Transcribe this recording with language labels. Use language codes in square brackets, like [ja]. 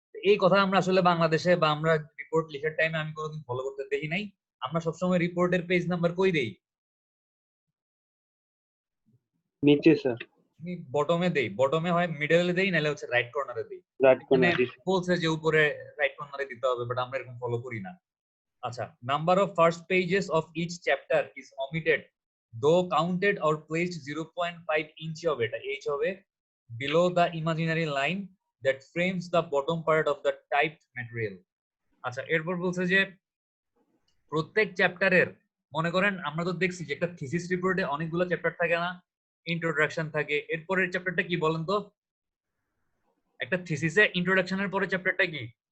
[bn] এই কথা আমরা আসলে বাংলাদেশে বা আমরা রিপোর্ট লেখার টাইমে আমি কোনোদিন ফলো করতে দেখি নাই। আমরা সবসময় রিপোর্টের পেজ নাম্বার কই দেই? নিচে স্যার, আমি বটমে দেই, বটমে হয় মিডলে দেই নাহলে হচ্ছে রাইট কর্নারে দেই। রাইট এখানে কর্নার। বলছে যে উপরে রাইট কর্নারে দিতে হবে, বাট আমরা এরকম ফলো করি না। [en] আচ্ছা, number of first pages of each chapter is omitted though counted or placed 0.5 [bn] ইঞ্চি হবে, এটা এইচ হবে, [en] below the imaginary line that frames the bottom part of the typed material। [bn] আচ্ছা, এরপর বলছে যে প্রত্যেক চ্যাপ্টারের, মনে করেন আমরা তো দেখছি যে একটা থিসিস রিপোর্টে অনেকগুলো চ্যাপ্টার থাকে না, ইন্ট্রোডাকশন থাকে, এরপরের চ্যাপ্টারটা কি বলেন তো? একটা থিসিসে ইন্ট্রোডাকশনের পরে চ্যাপ্টারটা কি?